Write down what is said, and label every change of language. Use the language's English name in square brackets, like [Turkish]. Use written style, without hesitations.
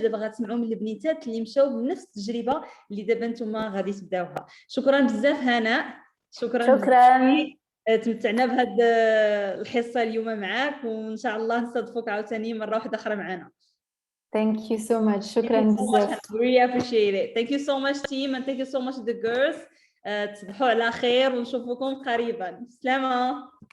[Arabic] دابا غتسمعوا من البنيتات اللي مشاو بنفس التجربه اللي دابا نتوما غادي تبداوها. شكرا بزاف هناء، شكرا. تمتعنا بهذه الحصه اليوم معاك، وان شاء الله نستضيفوك عاوتاني مره واحده اخرى معنا. [English] Thank you so much. [Arabic] شكرا بزاف. [English] We appreciate it. Thank you so much team, and thank you so much the girls. [Arabic] تصبحوا على خير ونشوفكم قريبا. سلامة.